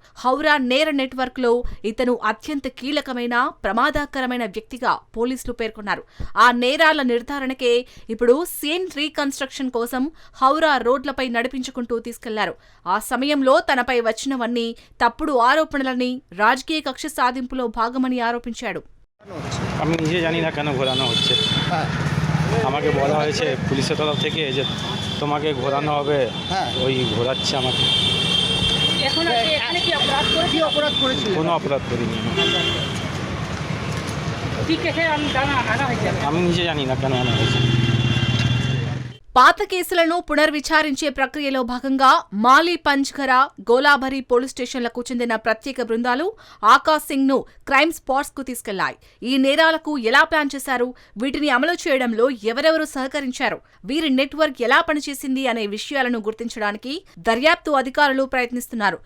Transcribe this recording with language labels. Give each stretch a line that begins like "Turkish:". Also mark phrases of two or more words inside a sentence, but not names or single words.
Telugu: హౌరా నేర నెట్వర్క్ లో ఇతను అత్యంత కీలకమైన, ప్రమాదకరమైన వ్యక్తిగా పోలీసులు పేర్కొన్నారు. ఆ నేరాల నిర్ధారణకే ఇప్పుడు
English: scene reconstruction
Telugu: కోసం హౌరా రోడ్లపై నడిపించుకుంటూ తీసుకెళ్లారు. ఆ సమయంలో తనపై వచ్చినవన్నీ తప్పుడు ఆరోపణలని, రాజకీయ కక్ష సాధింపులో భాగమని ఆరోపించాడు.
Bangla: আমি নিজে জানি না কেন ঘোরানো হচ্ছে। আমাকে বলা হয়েছে পুলিশের তরফ থেকে যে তোমাকে ঘোরানো হবে, ওই ঘোরাচ্ছে আমাকে। এখন এখানে কি অপরাধ করেছি? কোনো অপরাধ করিনি ঠিক আছে, আমি নিজে জানি না কেন আনা হয়েছে।
Telugu: పాత కేసులను పునర్విచారించే ప్రక్రియలో భాగంగా మాలి పంచ్ఘర, గోలాభరి పోలీస్ స్టేషన్లకు చెందిన ప్రత్యేక బృందాలు ఆకాశ్ సింగ్ ను
English: crime spots
Telugu: కు తీసుకెళ్లాయి. ఈ నేరాలకు ఎలా ప్లాన్ చేశారు, వీటిని అమలు చేయడంలో ఎవరెవరు సహకరించారు, వీరి నెట్వర్క్ ఎలా పనిచేసింది అనే విషయాలను గుర్తించడానికి దర్యాప్తు అధికారులు ప్రయత్నిస్తున్నారు.